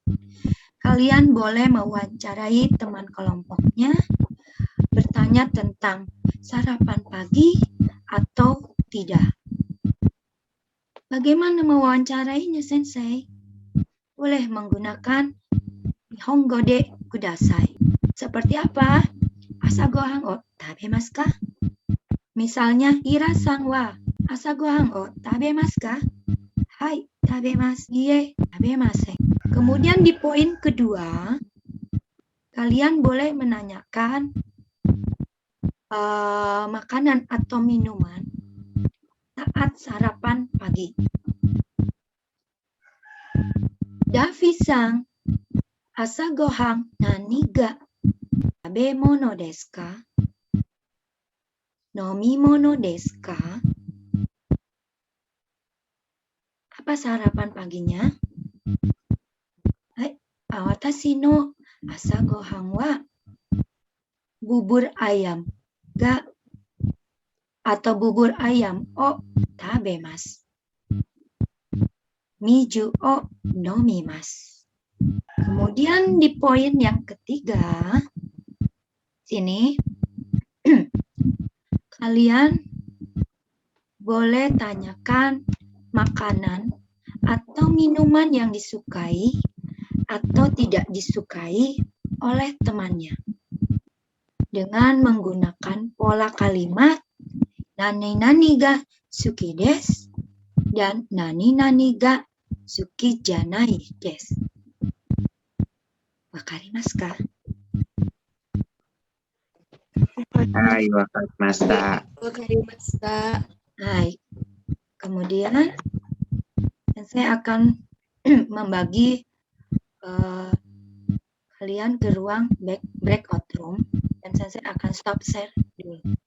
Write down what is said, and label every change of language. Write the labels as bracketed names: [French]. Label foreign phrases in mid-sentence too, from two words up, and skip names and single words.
[Indonesian] Kalian boleh mewawancarai teman kelompoknya, bertanya tentang sarapan pagi atau tidak. Bagaimana mewawancarainya, sensei? Boleh menggunakan [Japanese] 日本語でください. [Indonesian] Seperti apa? [Japanese] 朝ご飯を食べますか? Misalnya, イラさんは朝ご飯を食べますか? Hai, tabemasu. いいえ、食べません. [Indonesian] Kemudian di poin kedua, kalian boleh menanyakan makanan atau minuman saat sarapan pagi. [Japanese] ダビさん、朝ご飯何が食べ物ですか? 飲み物ですか? [Indonesian] Apa sarapan paginya? [Japanese] はい、私の朝ご飯は [Indonesian] bubur ayam [Japanese] ga [Indonesian] atau bubur ayam [Japanese] を食べます. 水を飲みます. [Indonesian] Kemudian di poin yang ketiga, sini kalian boleh tanyakan makanan atau minuman yang disukai atau tidak disukai oleh temannya dengan menggunakan pola kalimat [Japanese] 何々が好きです [Indonesian] dan [Japanese] 何々が好きじゃないです. 分かりますか? はい、分かりました. Wakarimashita. Hai. [Indonesian] Kemudian saya akan membagi kalian ke ruang [English] breakout room [Indonesian] dan saya akan [English] stop share [Indonesian] dulu.